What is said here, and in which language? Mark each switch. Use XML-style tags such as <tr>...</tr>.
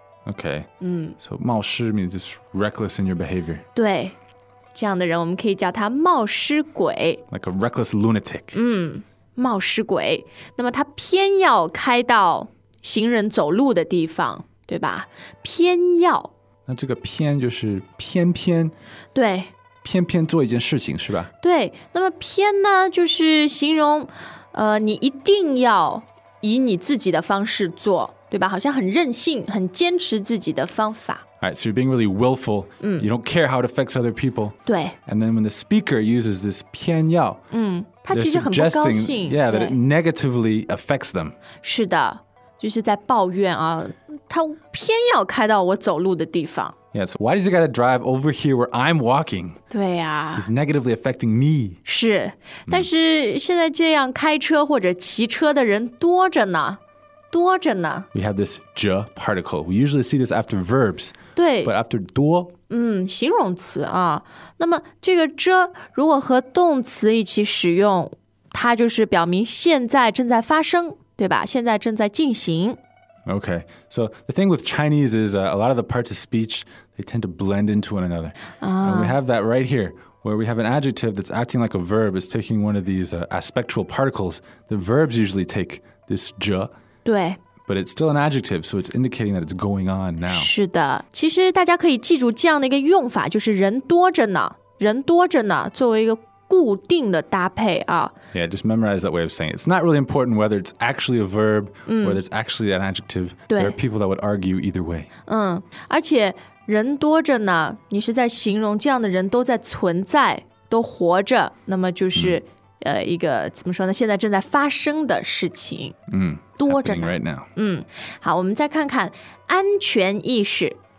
<en>OK, so 冒失 means it's reckless in your behavior.</en> <zh>对，这样的人我们可以叫他冒失鬼。</zh> <en>Like a reckless lunatic.</en> <zh>冒失鬼，那么他偏要开到行人走路的地方，对吧？偏要，那这个偏就是偏偏，对，偏偏做一件事情是吧？对，那么偏呢就是形容你一定要以你自己的方式做，对吧？好像很任性，很坚持自己的方法。</zh> <en>Alright, so you're being really willful. You don't care how it affects other people.</en> <zh>对。</zh> <en>And then when the speaker uses this 偏要，</en> <zh>他其实很不高兴。</zh> <en>Yeah, that it negatively affects them.</en> <zh>是的，就是在抱怨啊，他偏要开到我走路的地方。</zh> <en>Yes, why does he gotta drive over here where I'm walking?</en> <zh>对啊，</zh> <en>he's negatively affecting me.</en> <zh>是，但是现在这样开车或者骑车的人多着呢，多着呢。</zh> <en>We have this 者 particle. We usually see this after verbs.</en> <zh>对，</zh> <en>but after 多，</en> <zh>形容词啊。那么这个者如果和动词一起使用，它就是表明现在正在发生，对吧？现在正在进行。</zh> <en>Okay, so the thing with Chinese is a lot of the parts of speech, they tend to blend into one another. And we have that right here, where we have an adjective that's acting like a verb. It's taking one of these aspectual particles. The verbs usually take this 者.</en> <zh>对。</zh> <en>But it's still an adjective, so it's indicating that it's going on now.</en> <zh>是的，其实大家可以记住这样的一个用法，就是人多着呢，人多着呢，作为一个固定的搭配啊。</zh> <en>Yeah, just memorize that way of saying it. It's not really important whether it's actually a verb, whether it's actually an adjective.</en> <zh>对。</zh> <en>There are people that would argue either way.</en> <zh>而且人多着呢，你是在形容这样的人都在存在，都活着，那么就是一个怎么说呢，现在正在发生的事情。多着呢。</zh> <en>Right now.</en> <zh>好，我们再看看安全意识。</zh>